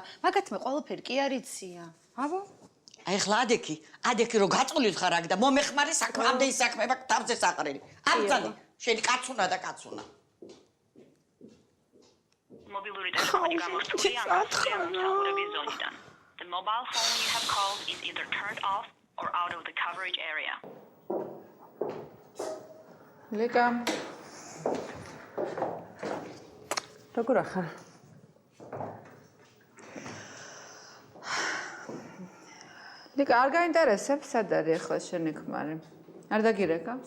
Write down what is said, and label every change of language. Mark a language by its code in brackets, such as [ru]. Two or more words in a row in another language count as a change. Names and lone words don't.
[ka] მაგათმე ყველაფერი კი არ იცია. აბა? აი ხლა ადექი რო გაწოლით ხარ აქ და მომეხმარე საქმე, ამდენი საქმე მაქვს თავზე საყრელი. აბძანი, შენი კაცუნა და კაცუნა. მობილური ტელეფონი გამორთულია ანგარიშის მომსახურების ზონიდან. [en] The mobile phone you have called is either turned off or out of the coverage area. [ka] ლიკა. როგორ ახარ? ლიკა, არ გაინტერესებს სად არის ახლა შენი ქმარი? არ დაგირეკავს?